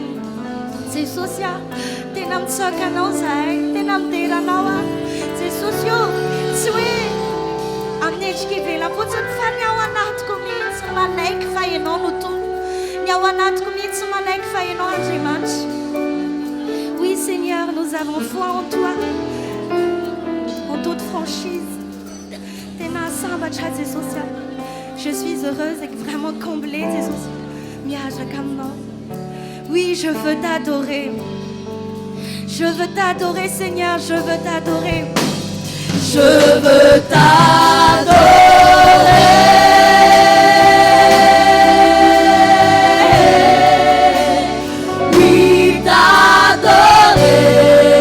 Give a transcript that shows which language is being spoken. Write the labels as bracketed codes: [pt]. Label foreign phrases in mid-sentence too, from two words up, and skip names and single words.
[mg] Jesosy a tena mitsaoka anao zahay tena mideranao a Jesosy io tsy hoe amin'ny endrika ivelany fotsiny fa ny ao anatiko mihitsy manaiky fa ianao no tompo ny ao anatiko mihitsy manaiky fa ianao Andriamanitra. [fr] Oui Seigneur, nous avons foi en toi en toute franchise. [mg] Tena sambatra Jesosy a [fr] je suis heureuse et vraiment comblée [mg] Jesosy miaraka aminao. [fr] Oui, je veux t'adorer. Je veux t'adorer, Seigneur, je veux t'adorer. Je veux t'adorer. Oui, t'adorer.